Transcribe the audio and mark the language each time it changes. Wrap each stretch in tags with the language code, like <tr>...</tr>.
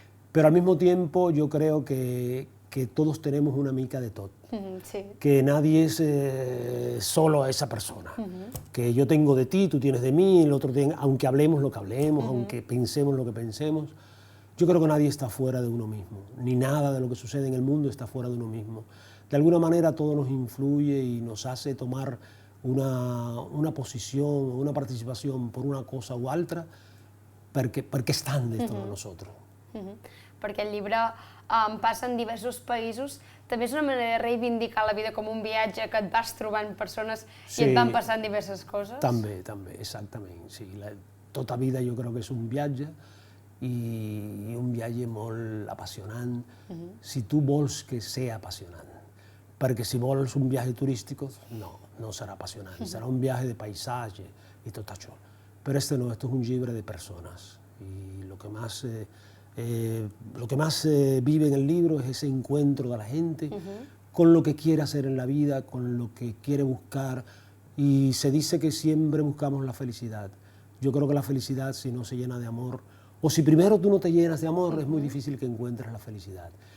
<es>Pero al mismo tiempo yo creo que todos tenemos</es> <ca>una mica de tot,</ca> <es>que nadie es solo a esa persona, que yo tengo de ti, tú tienes de mí, el otro tiene, aunque hablemos lo que hablemos, aunque pensemos lo que pensemos, yo creo que nadie está fuera de uno mismo, ni nada de lo que sucede en el mundo está fuera de uno mismo. De alguna manera todo nos influye y nos hace tomar una posición, una participación por una cosa</es> <ca>u altra, perquè</ca> <es>estan dentro de nosotros.</es> <ca>Perquè el llibre passa en diversos països, també és una manera de reivindicar la vida com un viatge que et vas trobant persones i et van passant diverses coses? També, exactament. Sí, tota vida jo crec que és un viatge i un viatge molt apassionant, si tu vols que sigui apassionant. Perquè si vols un viatge turístic, no serà apassionant, serà un viatge de paisatge i tot això.</ca> <es>Però este no, esto es un llibre de personas. Y lo que más vive en el libro es ese encuentro de la gente con lo que quiere hacer en la vida, con lo que quiere buscar. Y se dice que siempre buscamos la felicidad. Yo creo que la felicidad, si no se llena de amor, o si primero tú no te llenas de amor, es muy difícil que encuentres la felicidad.</es>